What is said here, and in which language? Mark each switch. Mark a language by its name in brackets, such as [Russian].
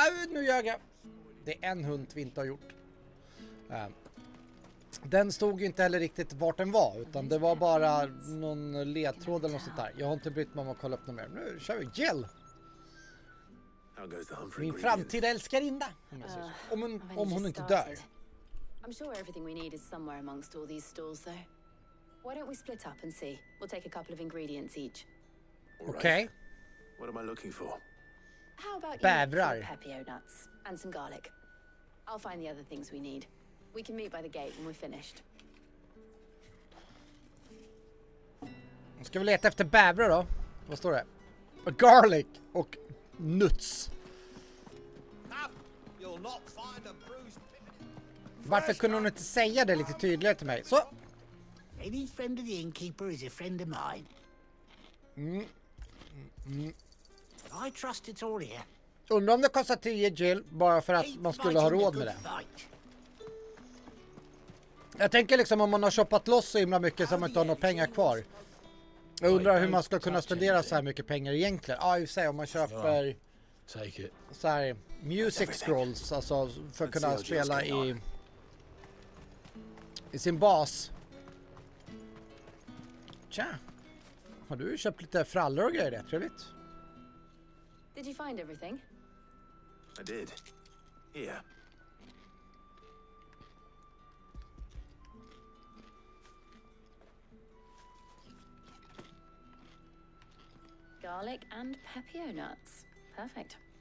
[Swedish] Nu ljög jag. Det är en hund vi inte har gjort. Den stod ju inte heller riktigt vart den var, utan det var bara någon ledtråd eller något sånt där. Jag har inte brytt mig om att kolla upp något mer. Nu kör vi Jill. Min framtida älskarinna. Om hon inte dör. [English] I'm sure everything we need is somewhere amongst all these stalls, though. Why don't we split up and see? We'll take a couple of ingredients each. Okay. What am I looking for? How about [Swedish] Bävrar. [English] you pepio nuts and some garlic? I'll find the other things we need. We can meet by the gate when we're finished. [Swedish] Ska vi leta efter bävrar då? Vad står det? Garlic och nuts. Varför kunde hon inte säga det lite tydligare till mig? Så. [English] Any friend of the innkeeper is a friend of mine. I trust it's all here. [Swedish] Undrar om det kostar 10 Jill bara för att man skulle ha råd med det. Jag tänker liksom om man har shoppat loss så himla mycket så man inte har några pengar kvar. Jag undrar hur man ska kunna spendera så här mycket pengar egentligen. Ja, i sig om man köper så här music scrolls, alltså för att kunna spela i sin bas. Tja. Har du köpt lite frallor och grejer? Trevligt. [English] Did you find everything? I did. Here. Garlic and pepio nuts. Perfect.